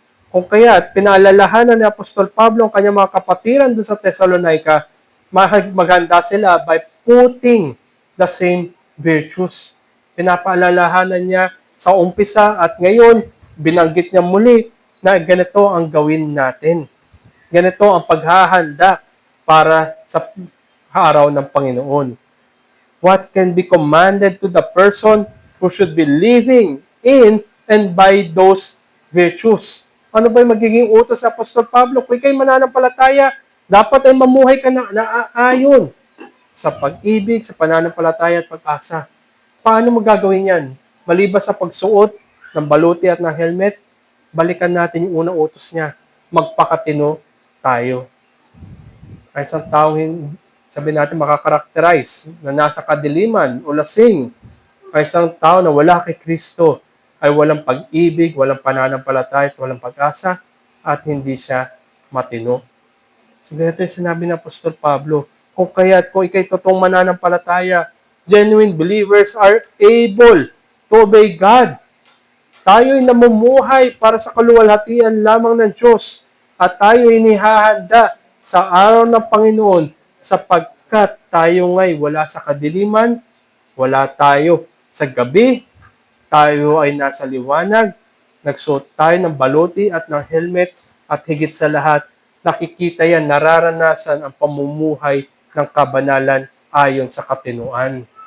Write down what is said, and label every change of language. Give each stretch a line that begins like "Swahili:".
Filipino: Kung kaya pinaalalahanan ni Apostol Pablo ang kanyang mga kapatiran doon sa Thessalonica, maghanda sila
English: by putting the same virtues.
Filipino: Pinapaalalahanan niya sa umpisa at ngayon, binanggit niya muli na ganito ang gawin natin. Ganito ang paghahanda para sa araw ng Panginoon.
English: What can be commanded to the person who should be living in and by those virtues?
Filipino: Ano ba yung magiging utos sa Apostol Pablo? Kung ikaw'y mananampalataya, dapat ay mamuhay ka na naaayon sa pag-ibig, sa pananampalataya at pag-asa. Paano mo gagawin yan? Maliban sa pagsuot ng baluti at ng helmet, balikan natin yung unang utos niya. Magpakatino tayo. Ay isang taong, sabi natin, makakarakterize na nasa kadiliman o lasing. Ay isang tao na wala kay Kristo ay walang pag-ibig, walang pananampalataya at walang pag-asa at hindi siya matino. So, ganito yung sinabi ng Apostol Pablo. Kung ikay totoong mananampalataya,
English: genuine believers are able to obey God.
Filipino: Tayo'y namumuhay para sa kaluwalhatian lamang ng Diyos at tayo'y inihahanda sa araw ng Panginoon sapagkat tayo nga'y wala sa kadiliman, wala tayo sa gabi, tayo ay nasa liwanag, nagsuot tayo ng baluti at ng helmet at higit sa lahat, nakikita yan, nararanasan ang pamumuhay ng kabanalan ayon sa katinuan.